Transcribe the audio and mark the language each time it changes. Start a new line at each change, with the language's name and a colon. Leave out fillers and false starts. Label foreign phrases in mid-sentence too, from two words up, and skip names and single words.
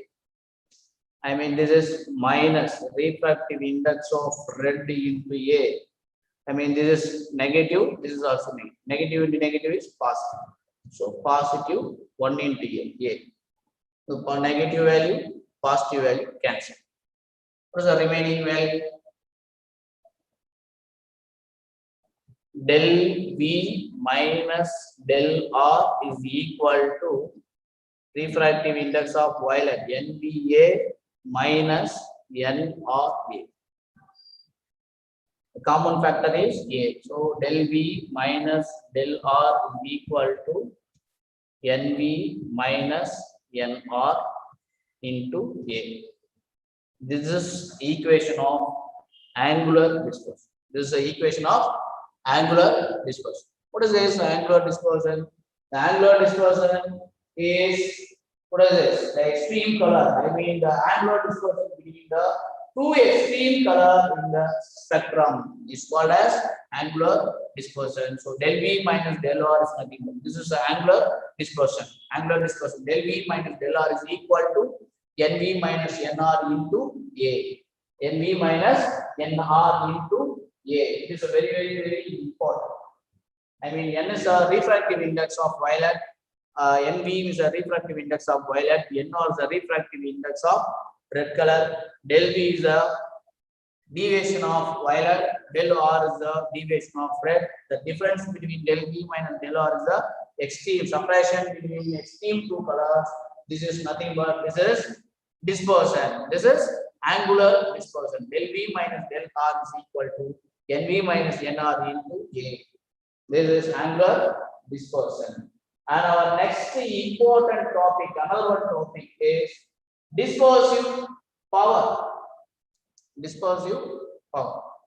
English: I mean, this is minus refractive index of red into A. I mean, this is negative. This is also negative. Negative into negative is positive. So positive 1 into A. So for negative value, positive value cancel. What is the remaining value? Del V minus del R is equal to refractive index of violet NVA minus NRA. The common factor is A. So del V minus del R is equal to NV minus NR into A. This is equation of angular dispersion. This is the equation of angular dispersion. What is this angular dispersion? The angular dispersion is, what is this? The extreme color. I mean the angular dispersion between the two extreme color in the spectrum is called as angular dispersion. So del V minus del R is nothing but this is the angular dispersion. Angular dispersion del V minus del R is equal to NV minus NR into A. NV minus NR into A. It is a very, very, very important. I mean, N is a refractive index of violet. NV is a refractive index of violet. NR is a refractive index of red color. Del V is a deviation of violet. Del R is the deviation of red. The difference between del V minus del R is the extreme separation between extreme two colors. This is nothing but this is dispersion. This is angular dispersion. Del V minus del R is equal to NV minus NR into A. This is angular dispersion. And our next important topic, another one topic is dispersive power. Dispersive power.